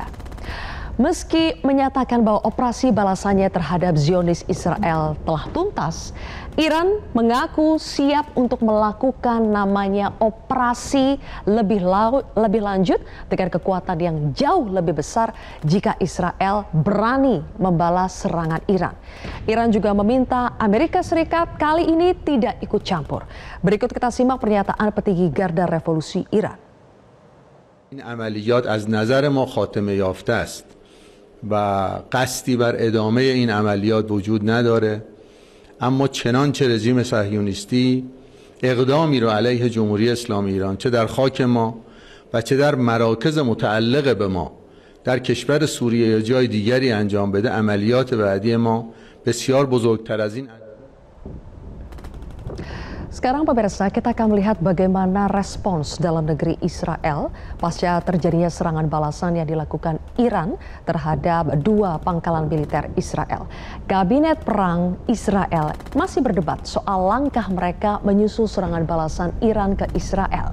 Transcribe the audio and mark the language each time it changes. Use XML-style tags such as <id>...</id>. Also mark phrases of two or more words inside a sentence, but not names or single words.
<id>Meski menyatakan bahwa operasi balasannya terhadap Zionis Israel telah tuntas, Iran mengaku siap untuk melakukan namanya operasi lebih lanjut dengan kekuatan yang jauh lebih besar jika Israel berani membalas serangan Iran. Iran juga meminta Amerika Serikat kali ini tidak ikut campur. Berikut kita simak pernyataan petinggi Garda Revolusi Iran.</id> <fa>این عملیات از نظر ما خاتمه یافته است و قصدی بر ادامه این عملیات وجود نداره، اما چنانچه رژیم صهیونیستی اقدامی رو علیه جمهوری اسلامی ایران چه در خاک ما و چه در مراکز متعلق به ما در کشور سوریه یا جای دیگری انجام بده، عملیات بعدی ما بسیار بزرگتر از این.</fa> <id>Sekarang pemirsa, kita akan melihat bagaimana respons dalam negeri Israel pasca terjadinya serangan balasan yang dilakukan Iran terhadap dua pangkalan militer Israel. Kabinet Perang Israel masih berdebat soal langkah mereka menyusul serangan balasan Iran ke Israel.</id>